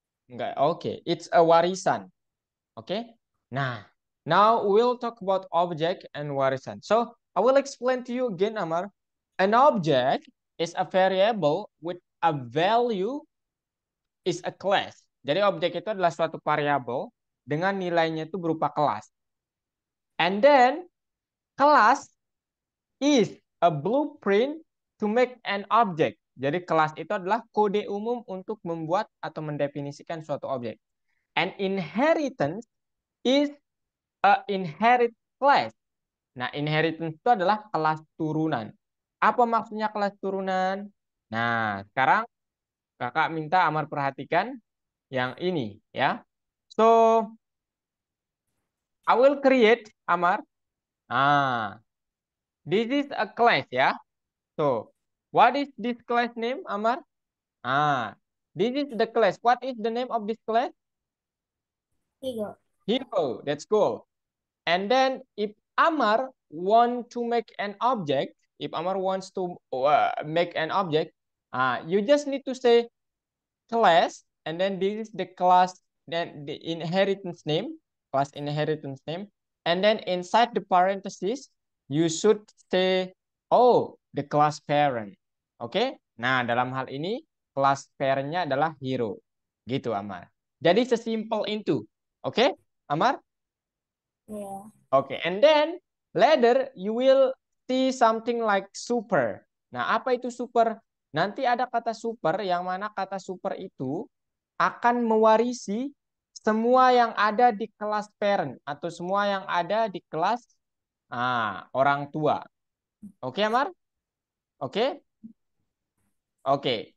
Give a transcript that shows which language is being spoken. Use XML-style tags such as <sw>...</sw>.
<id>Enggak.</id> <en>Okay, it's a warisan. Okay. Nah, now we'll talk about object and warisan. So I will explain to you again, Amar. An object is a variable with a value is a class.</en> <id>Jadi objek itu adalah suatu variabel dengan nilainya itu berupa kelas.</id> <en>And then class is a blueprint to make an object.</en> <id>Jadi kelas itu adalah kode umum untuk membuat atau mendefinisikan suatu objek.</id> <en>And inheritance is a inherit class.</en> <id>Nah, inheritance itu adalah kelas turunan. Apa maksudnya kelas turunan? Nah, sekarang kakak minta Amar perhatikan yang ini ya.</id> <en>So, I will create Amar. Ah, this is a class ya. So, what is this class name, Amar? Ah, this is the class. What is the name of this class?</en> <id>Tiga.</id> <en>Hero. That's cool. And then if Amar want to make an object, if Amar wants to make an object, you just need to say class, and then this is the class, then the inheritance name, class inheritance name, and then inside the parenthesis, you should say, oh, the class parent. Oke, okay?</en> <id>Nah dalam hal ini class parentnya adalah hero, gitu Amar. Jadi sesimpel itu, oke, okay? Amar? Ya.</id> <en>Oke, okay. And then later you will see something like super.</en> <id>Nah, apa itu super? Nanti ada kata super yang mana kata super itu akan mewarisi semua yang ada di kelas parent atau semua yang ada di kelas orang tua. Oke, Amar? Oke? Oke.</id>